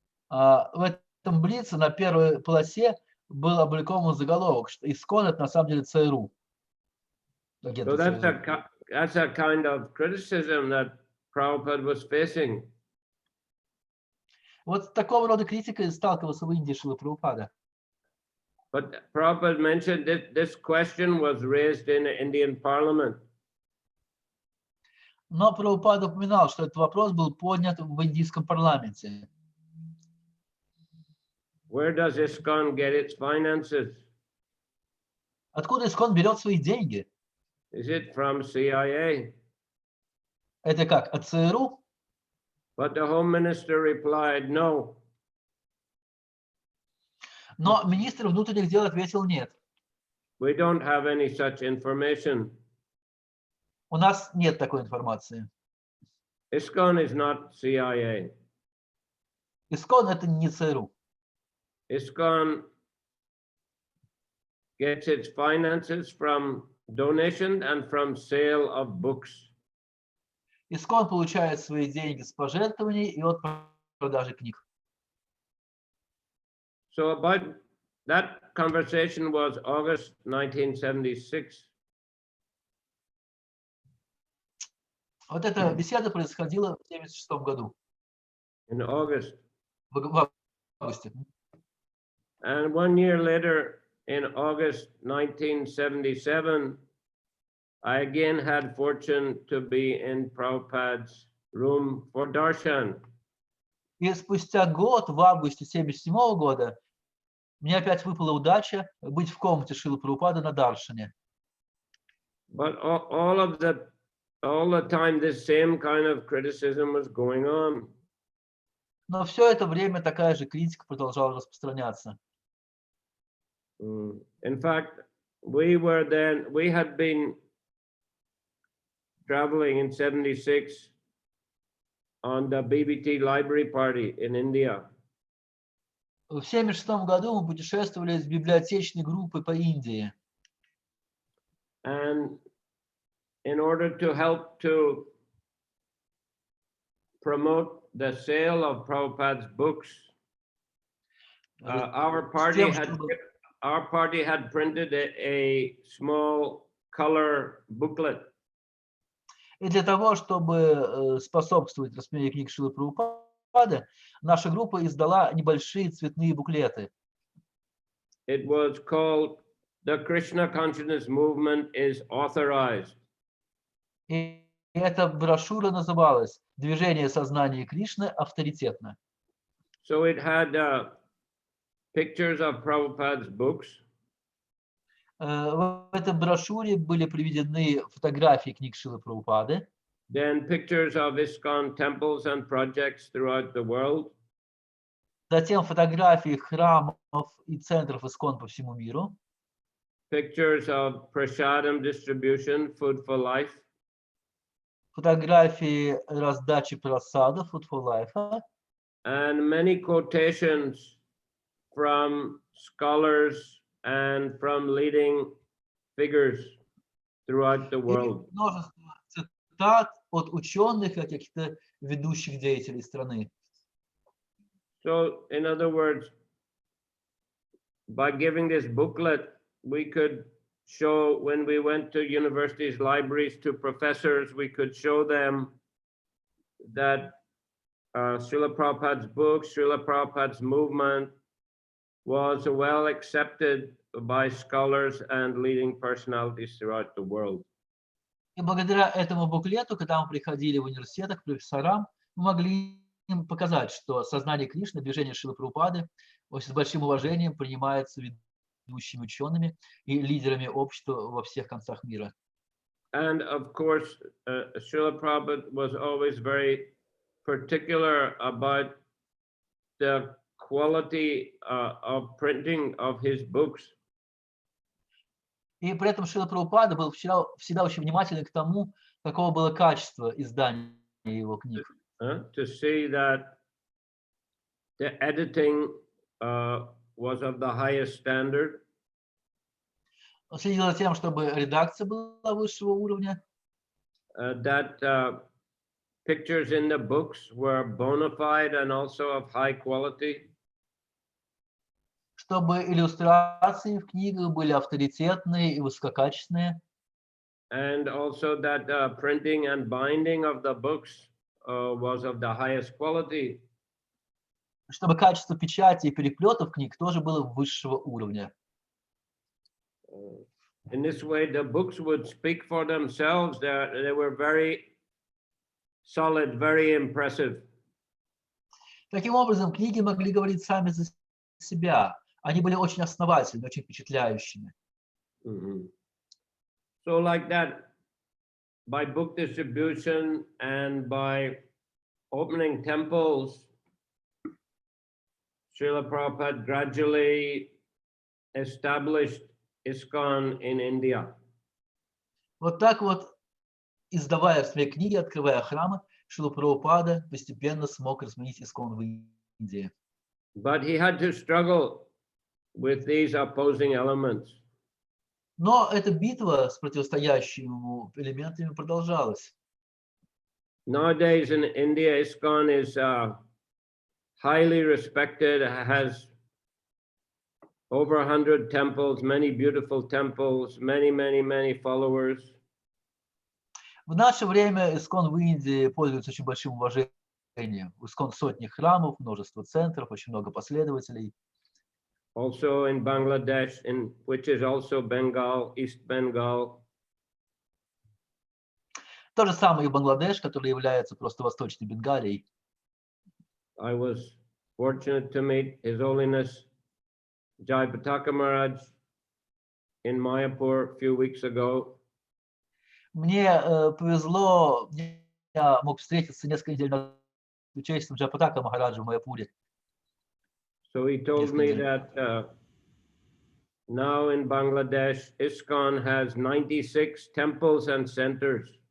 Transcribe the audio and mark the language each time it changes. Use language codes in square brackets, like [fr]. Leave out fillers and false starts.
[ru] В этом Блице на первой полосе был опубликован заголовок, что ИСККОН это на самом деле ЦРУ. [en] So that's a kind of criticism that Prabhupada was facing. [ru] Вот с такого рода критикой сталкивался в Индии Шрила Прабхупада. [en] But Prabhupada mentioned that this question was raised in the Indian parliament. [ru] Но Прабхупада упоминал, что этот вопрос был поднят в индийском парламенте. [en] Where does ISKCON get its finances? [ru] Откуда ИСККОН берет свои деньги? [en] Is it from CIA? [ru] Это как, от ЦРУ? [en] But the Home Minister replied, no. [ru] Но министр внутренних дел ответил нет. [en] We don't have any such information. [ru] У нас нет такой информации. [en] ISKCON is not CIA. [ru] ИСККОН это не ЦРУ. [en] ISKCON gets its finances from donation and from sale of books. [ru] ИСККОН получает свои деньги с пожертвований и от продажи книг. [en] So about that conversation was August 1976. [ru] Вот эта беседа происходила в 1976 году. [en] In August. [ru] В августе. [en] And 1 year later, in August 1977, I again had fortune to be in Prabhupada's room for darshan. [ru] И спустя год, в августе 1977 года, мне опять выпала удача быть в комнате Шрилы Прабхупады на даршане. [en] But all the time, this same kind of criticism was going on. [ru] Но все это время такая же критика продолжала распространяться. [en] In fact, we had been traveling in 76 on the BBT library party in India. [ru] В 1976 году мы путешествовали с библиотечной группой по Индии. [en] And in order to help to promote the sale of Prabhupada's books, our party our party had printed a small color booklet. [ru] И для того, чтобы способствовать распространению книг Шрилы Прабхупады, наша группа издала небольшие цветные буклеты. [en] It was called "The Krishna Consciousness Movement is Authorized." [ru] И эта брошюра называлась «Движение сознания Кришны авторитетно». [en] So it had pictures of Prabhupada's books. [ru] В этой брошюре были приведены фотографии книг Шрилы Прабхупады, [en] Then pictures of ISKCON temples and projects throughout the world. [ru] затем фотографии храмов и центров ИСККОН по всему миру, [en] Pictures of prasadam distribution, food for life. [ru] фотографии раздачи просадов, Food for Life, [en] And many quotations from scholars and from leading figures throughout the [ru] и [en] world. [ru] множество цитат от ученых и каких-то ведущих деятелей страны. [en] So, in other words, by giving this booklet, we could show, when we went to universities, libraries, to professors, we could show them that Srila Prabhupada's book, Srila Prabhupada's movement was well accepted by scholars and leading personalities throughout the world. [ru] И благодаря этому буклету, когда мы приходили в университетах к профессорам, мы могли им показать, что сознание Кришны, движение Шрилы Прабхупады с большим уважением принимается ведущими учеными и лидерами общества во всех концах мира. [en] And of course, Srila Prabhupada was always very particular about the quality of printing of his books. [ru] И при этом Шрила Прабхупада был всегда очень внимательный к тому, какого было качество издания его книг. [en] To see that the editing was of the highest standard. [ru] Он следил за тем, чтобы редакция была высшего уровня, [en] That pictures in the books were bona fide and also of high quality. [ru] чтобы иллюстрации в книгах были авторитетные и высококачественные, [en] And also that printing and binding of the books was of the highest quality. [ru] чтобы качество печати и переплетов книг тоже было высшего уровня. [en] In this way, the books would speak for themselves. They were very solid, very impressive. [ru] Таким образом, книги могли говорить сами за себя. Они были очень основательными, очень впечатляющими. [en] So like that, by book distribution and by opening temples, Srila Prabhupada gradually established ISKCON in India. [ru] Вот так вот, издавая свои книги, открывая храмы, Шрила Прабхупада постепенно смог распространить ИСККОН в Индии. [en] But he had to struggle with these opposing elements. [ru] Но эта битва с противостоящими ему элементами продолжалась. [en] Nowadays in India, ISKCON is highly respected, has over 100 temples, many beautiful temples, many followers. [ru] В наше время ИСККОН в Индии пользуется очень большим уважением. У ИСККОН сотни храмов, множество центров, очень много последователей. [en] Also in Bangladesh, which is also Bengal, East Bengal. [ru] То же самое и Бангладеш, который является просто Восточной Бенгалией. [en] I was fortunate to meet His Holiness Jayapataka Maharaj in Mayapur a few weeks ago. [ru] Мне повезло, я мог встретиться несколько недель назад с участием Джайапатака Махараджа в Майяпуре. [en] So he told me that now in Bangladesh, ISKCON has 96 temples and centers.